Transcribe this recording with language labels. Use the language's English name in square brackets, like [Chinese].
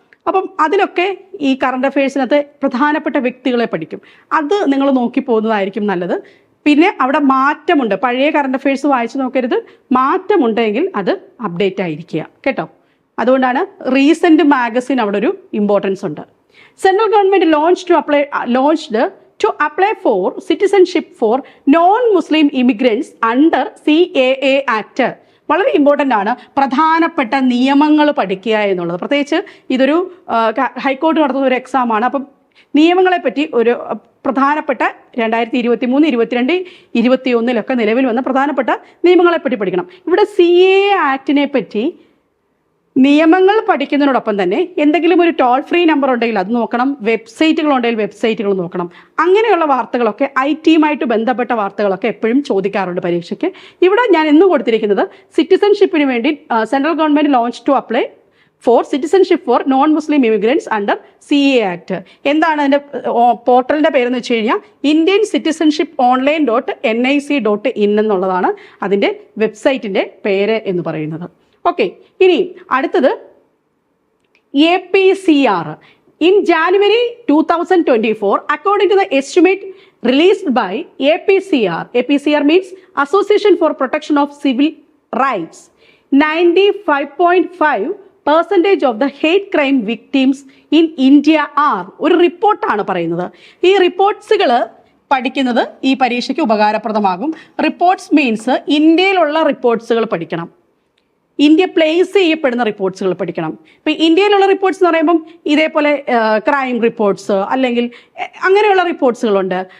[Malayalam] അപ്പം അതിലൊക്കെ ഈ കറണ്ട് അഫയേഴ്സിനകത്ത് പ്രധാനപ്പെട്ട വ്യക്തികളെ പഠിക്കും. അത് നിങ്ങൾ നോക്കി പോകുന്നതായിരിക്കും നല്ലത്. പിന്നെ അവിടെ മാറ്റമുണ്ട്, പഴയ കറണ്ട് അഫയേഴ്സ് വായിച്ചു നോക്കരുത്, മാറ്റമുണ്ടെങ്കിൽ അത് അപ്ഡേറ്റ് ആയിരിക്കുക കേട്ടോ. അതുകൊണ്ടാണ് റീസെൻറ്റ് മാഗസിൻ അവിടെ ഒരു ഇമ്പോർട്ടൻസ് ഉണ്ട്. [English] Central government launched to apply for citizenship for non-Muslim immigrants under CAA Act. [Malayalam] വളരെ ഇമ്പോർട്ടൻ്റ് ആണ് പ്രധാനപ്പെട്ട നിയമങ്ങൾ പഠിക്കുക എന്നുള്ളത്. പ്രത്യേകിച്ച് ഇതൊരു ഹൈക്കോടതി നടത്തുന്ന ഒരു എക്സാമാണ്. അപ്പം നിയമങ്ങളെപ്പറ്റി ഒരു പ്രധാനപ്പെട്ട 2023, 22, 21 നിലവിൽ വന്ന പ്രധാനപ്പെട്ട നിയമങ്ങളെപ്പറ്റി പഠിക്കണം. ഇവിടെ CAA ആക്ടിനെ പറ്റി നിയമങ്ങൾ പഠിക്കുന്നതിനോടൊപ്പം തന്നെ എന്തെങ്കിലും ഒരു ടോൾ ഫ്രീ നമ്പർ ഉണ്ടെങ്കിൽ അത് നോക്കണം, വെബ്സൈറ്റുകളുണ്ടെങ്കിൽ വെബ്സൈറ്റുകൾ നോക്കണം. അങ്ങനെയുള്ള വാർത്തകളൊക്കെ IT-യുമായിട്ട് ബന്ധപ്പെട്ട വാർത്തകളൊക്കെ എപ്പോഴും ചോദിക്കാറുണ്ട് പരീക്ഷയ്ക്ക്. ഇവിടെ ഞാൻ ഇന്ന് കൊടുത്തിരിക്കുന്നത് സിറ്റിസൺഷിപ്പിന് വേണ്ടി [English] Central government launch to apply for citizenship for non Muslim immigrants under CAA act. [Malayalam] എന്താണ് അതിൻ്റെ പോർട്ടലിൻ്റെ പേരെന്ന് വെച്ച് കഴിഞ്ഞാൽ ഇന്ത്യൻ സിറ്റിസൺഷിപ്പ് online.nic.in എന്നുള്ളതാണ് അതിൻ്റെ വെബ്സൈറ്റിൻ്റെ പേര് എന്ന് പറയുന്നത്. ഓക്കെ, ഇനി അടുത്തത് APCR. [English] In January 2024, according to the estimate released by APCR means Association for Protection of Civil Rights, 95.5% of the hate crime victims in India are. [Malayalam] ഒരു റിപ്പോർട്ടാണ് പറയുന്നത്. ഈ റിപ്പോർട്ട്സുകൾ പഠിക്കുന്നത് ഈ പരീക്ഷയ്ക്ക് ഉപകാരപ്രദമാകും. റിപ്പോർട്ട്സ് മീൻസ് ഇന്ത്യയിലുള്ള റിപ്പോർട്ട്സുകൾ പഠിക്കണം, ഇന്ത്യ പ്ലേസ് ചെയ്യപ്പെടുന്ന റിപ്പോർട്ട്സുകൾ പഠിക്കണം. ഇപ്പം ഇന്ത്യയിലുള്ള റിപ്പോർട്ട്സ് എന്ന് പറയുമ്പം ഇതേപോലെ ക്രൈം റിപ്പോർട്ട്സ് അല്ലെങ്കിൽ അങ്ങനെയുള്ള റിപ്പോർട്ട്സുകളുണ്ട്.